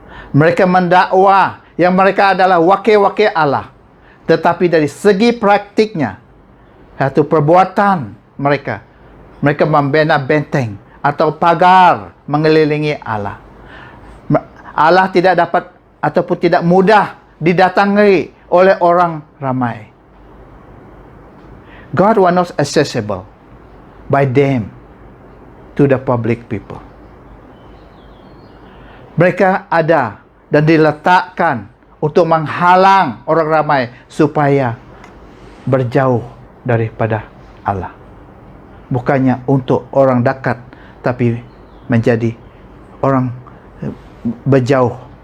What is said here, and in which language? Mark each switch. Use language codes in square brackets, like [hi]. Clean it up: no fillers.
[ms] Mereka mendakwa yang mereka adalah wakil-wakil Allah, tetapi dari segi praktiknya, yaitu perbuatan mereka membina benteng atau pagar mengelilingi Allah. Allah tidak dapat ataupun tidak mudah didatangi oleh orang ramai. [en] God was not accessible by them to the public people. [ms] Mereka ada dan diletakkan untuk menghalang orang ramai supaya berjauh daripada Allah. Bukannya untuk orang dekat, tapi menjadi orang berjauh.